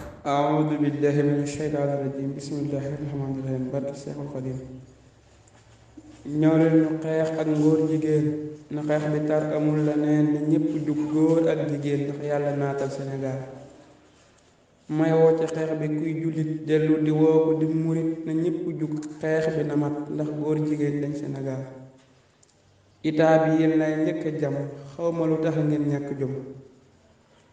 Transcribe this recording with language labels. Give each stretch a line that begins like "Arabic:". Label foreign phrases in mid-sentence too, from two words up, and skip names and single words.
Arabic: أعوذ بالله من الشيطان الرجيم بسم الله الرحمن الرحيم
Wolof: barke Seexul Xadiim ñëw leen ñu xeex ak ngóor jigéen na xeex bi tar amul la neen na ñépp jug góor ak jigéen ndax yàlla naatal Sénégal may woo ci xeex bi kuy jullit dellu di woo ko di murit na ñépp jug xeex bi na mat ndax góor jigéen lañ Sénégal itaa bi yéen lay njëkk a jam xawma lu tax ngeen ñàkk jom lu